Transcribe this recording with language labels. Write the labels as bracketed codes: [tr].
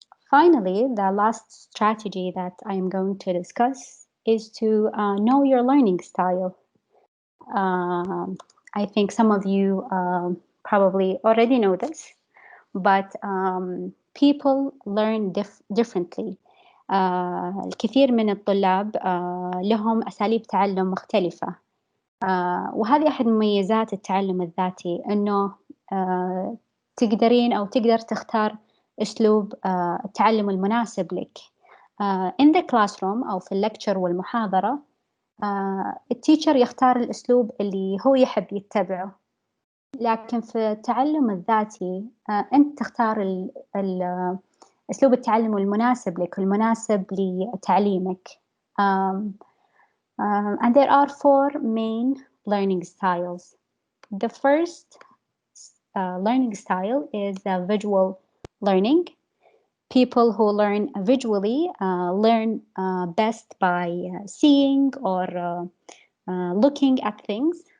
[en] Finally, the last strategy that I am going to discuss is to know your learning style. I think some of you probably already know this, but people learn differently. [ar] الكثير من الطلاب لهم أساليب تعلم مختلفة، وهذه أحد مميزات التعلم الذاتي، أنه تقدرين أو تقدر تختار أسلوب التعلم المناسب لك. [en] In the classroom [ar] أو في اللكتشر والمحاضرة، التيتشر يختار الأسلوب اللي هو يحب يتبعه، لكن في التعلم الذاتي أنت تختار أسلوب التعلم المناسب لك، المناسب لتعليمك. [en] And there are 4 main learning styles. The first learning style is visual learning. People who learn visually learn best by seeing or looking at things.